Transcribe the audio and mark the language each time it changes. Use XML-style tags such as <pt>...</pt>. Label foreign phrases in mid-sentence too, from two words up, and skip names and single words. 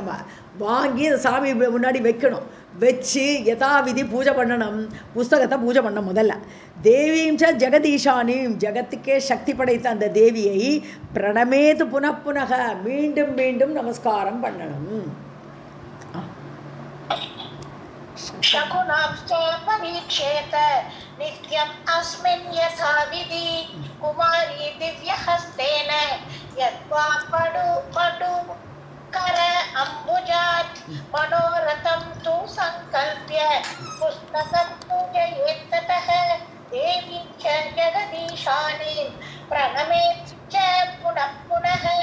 <ta>நம்ம வாங்கி அந்த சாமி முன்னாடி வைக்கணும். வச்சு யதாவிதி பூஜை பண்ணணும். புஸ்தகத்தை பூஜை பண்ணணும். முதல்ல</ta> <sa>देवीं च</sa> <ta>ஜெகதீஷானியும் ஜெகத்துக்கே சக்தி படைத்த அந்த தேவியை</ta> <sa>प्रणमेत् पुनःपुनः</sa> <ta>மீண்டும் மீண்டும் நமஸ்காரம் பண்ணணும்.</ta> <sa>शकुनांश्च परीक्षेत नित्यम् अस्मिन् यथा विधि कुमारी दिव्यहस्तेन यद्वा पटु कर अम्बुजात् मनोरथं तु संकल्प्य पुस्तकं पूजयेत् ततः देवीं च जगदीशानीं प्रणमेत् च पुनः.</sa>